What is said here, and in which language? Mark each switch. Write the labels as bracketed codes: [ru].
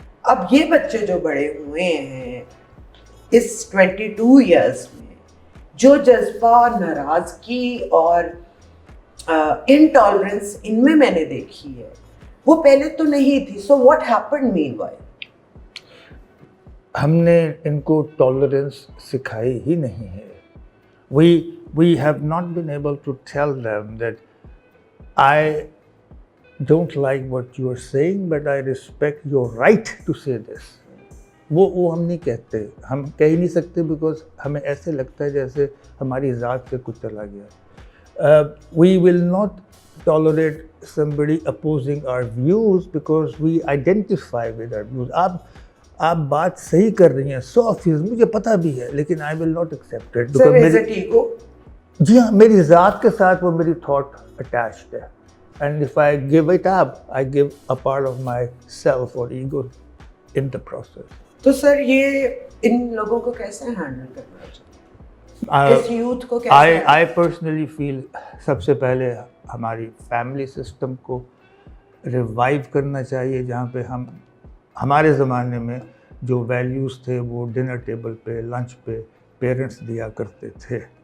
[ur] اب یہ بچے جو بڑے ہوئے ہیں اس 22 ایئرس میں, جو جذبہ ناراضگی اور انٹالرنس ان میں نے دیکھی ہے وہ پہلے تو نہیں تھی. [en] So what happened meanwhile? [ur] ہم نے ان کو ٹالرنس سکھائی ہی نہیں ہے. [en] We have not been able to tell them that I don't like what you are saying, but I respect your right to say this. [ur] وہ ہم نہیں کہتے, ہم کہہ ہی نہیں سکتے بیکاز ہمیں ایسے لگتا ہے جیسے ہماری ذات سے کچھ چلا گیا. [en] We will not tolerate somebody opposing our views because we identify with our views. [ur] آپ بات صحیح کر رہی ہیں 100%, مجھے پتہ بھی ہے, لیکن [en] I will not accept it. Sir, is it ego? [ur] جی ہاں, میری ذات کے ساتھ وہ میری [en] thought attached [ur] ہے. [en] And if I give it up, I give a part of myself or ego in the process. [ur] تو سر یہ ان لوگوں کو کیسے ہینڈل کرنا چاہیے, اس یوتھ کو کیسے؟ [en] I personally feel [ur] سب سے پہلے ہماری فیملی سسٹم کو ریوائیو کرنا چاہیے, جہاں پہ ہمارے زمانے میں جو ویلیوز تھے وہ ڈنر ٹیبل پہ, لنچ پہ پیرنٹس دیا کرتے تھے.